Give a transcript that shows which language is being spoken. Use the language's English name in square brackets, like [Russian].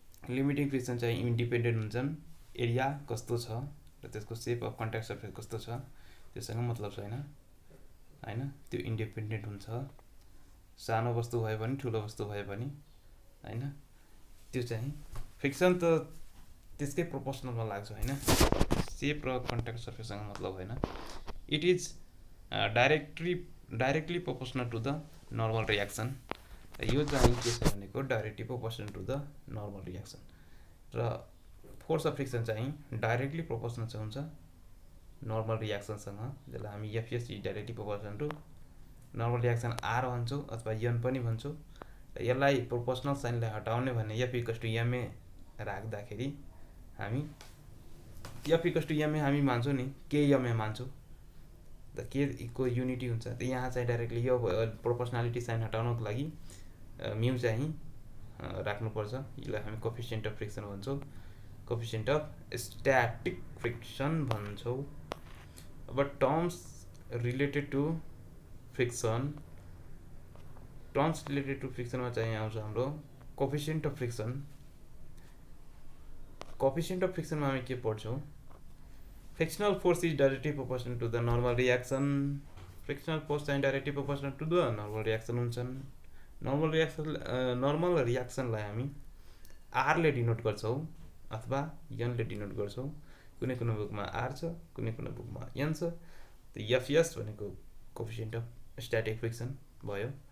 [Nepali] Limiting friction चाहिँ independent हुन्छन्, area कस्तो छ र त्यसको सेप अफ कन्ट्याक्ट सर्फेस कस्तो छ त्योसँग मतलब छैन होइन, त्यो इन्डिपेन्डेन्ट हुन्छ। सानो वस्तु भयो भने ठुलो वस्तु भयो भने होइन, त्यो चाहिँ फ्रिक्सन त त्यसकै प्रोपोर्सनलमा लाग्छ होइन, सेप र कन्ट्याक्ट सर्फेससँग मतलब होइन। [English] It is directly proportional to the normal reaction. [Nepali] यो चाहिँ के छ भनेको [English] directly proportional to the normal reaction, [Nepali] र फोर्स अफ फ्रिक्सन चाहिँ डाइरेक्टली प्रोपोर्सनल हुन्छ नर्मल रियाक्सनसँग, जसलाई हामी FS is directly proportional to normal reaction are भन्छौँ अथवा एन पनि भन्छौँ। र यसलाई प्रोपोर्सनल साइनलाई हटाउने भने एफ इक्वल्स टु एमए राख्दाखेरि हामी एफ इक्वल्स टु एमए हामी मान्छौँ नि, के एमए मान्छौँ, त के को युनिटी हुन्छ। त यहाँ चाहिँ डाइरेक्टली यो प्रोपोर्सनालिटी साइन हटाउनको लागि म्यू चाहिँ राख्नुपर्छ। यसलाई हामी कोफिसिएन्ट अफ फ्रिक्सन भन्छौँ, कोफिसिएन्ट अफ स्ट्याटिक फ्रिक्सन भन्छौँ। अब terms related to friction, terms related to फ्रिक्सनमा चाहिँ आउँछ हाम्रो coefficient of friction. Coefficient of फ्रिक्सनमा हामी के पढ्छौँ, [English] Frictional force is directly proportional to the normal reaction. [Nepali] Frictional force चाहिँ [English] directly proportional to the normal reaction [Nepali] हुन्छन्। नर्मल रियाक्सनलाई हामी आरले डिनोट गर्छौँ अथवा एनले डिनोट गर्छौँ। कुनै कुनै बुकमा आर छ, कुनै कुनै बुकमा एन छ। त एफएस भनेको कोफिसिएन्ट अफ स्ट्याटिक फ्रिक्सन भयो।